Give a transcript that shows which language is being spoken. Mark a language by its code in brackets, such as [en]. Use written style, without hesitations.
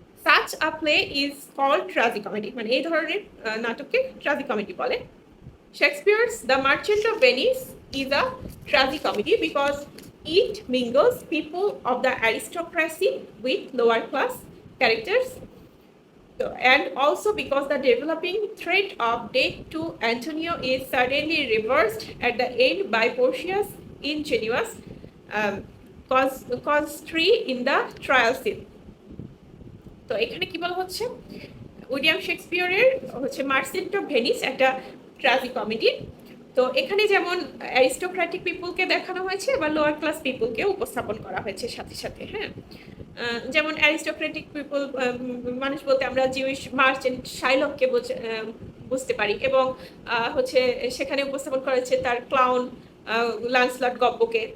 [en] Such a play is called tragicomedy, [bn] মানে এই ধরনের নাটককে ট্রাজিকমেডি বলে। [en] Shakespeare's The Merchant of Venice is a tragicomedy because it mingles people of the aristocracy with lower class characters, and also because the developing threat of death to Antonio is suddenly reversed at the end by Portia's ingenuous casuistry in the trial scene. [bn] তো এখানে কি বলা হচ্ছে, William শেক্সপিয়ারের হচ্ছে merchant of Venice একটা tragicomedy, তো এখানে যেমন অ্যারিস্টোক্র্যাটিক পিপলকে দেখানো হয়েছে, আবার লোয়ার ক্লাস পিপলকে উপস্থাপন করা হয়েছে সাথে সাথে। হ্যাঁ, যেমন অ্যারিস্টোক্রেটিক পিপল মানুষ বলতে আমরা জিউইশ মার্চেন্ট শাইলককে বুঝতে পারি, এবং হচ্ছে সেখানে উপস্থাপন করা হয়েছে তার ক্লাউন ল্যান্সলট গব্বকে।